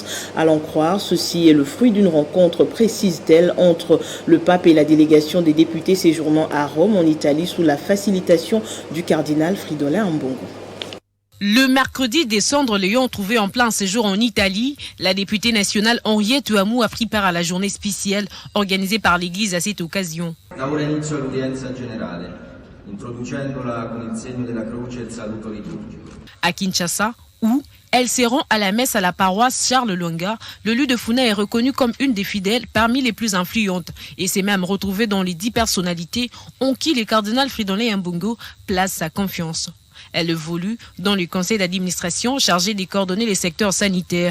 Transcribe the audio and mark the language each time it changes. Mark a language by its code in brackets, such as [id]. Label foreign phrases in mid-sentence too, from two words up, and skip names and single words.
[fr] À l'en croire, ceci est le fruit d'une rencontre, précise-t-elle, entre le pape et la délégation des députés séjournant à Rome, en Italie, sous la facilitation du cardinal Fridolin Ambongo. Le mercredi, des cendres l'ayant trouvé en plein séjour en Italie, la députée nationale Henriette Ouamo a pris part à la journée spéciale organisée par l'Église à cette occasion. [it] introducendola con il segno della croce e il saluto liturgico. [fr] À Kinshasa, où elle se rend à la messe à la paroisse Charles Lwanga, le lieu de Funa est reconnu comme une des fidèles parmi les plus influentes et s'est même retrouvé dans les 10 personnalités en qui le cardinal Fridolin Ambongo place sa confiance. Elle évolue dans le conseil d'administration chargé de coordonner les secteurs sanitaires.